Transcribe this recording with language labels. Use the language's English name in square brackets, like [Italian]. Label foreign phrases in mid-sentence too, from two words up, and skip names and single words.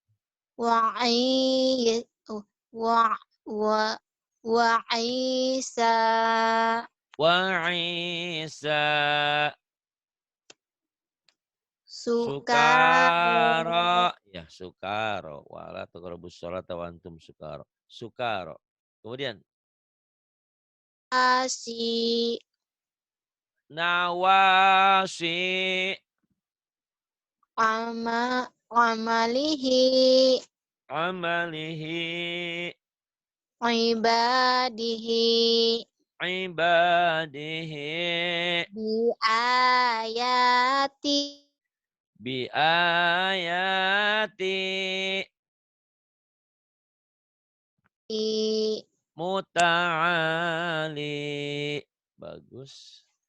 [Arabic] Wa'i. Wa'isa. Wa'isa. Sukaro. Sukaro. Ya, sukaro. ولا تقربوا الصلاة وأنتم سكارى. Sukaro. Kemudian. Asi. Nawasi. Amalihi. Amalihi. Ibadihi. Ibadihi. Biayati. Biayati. Muta'ali. [Indonesian] Bagus.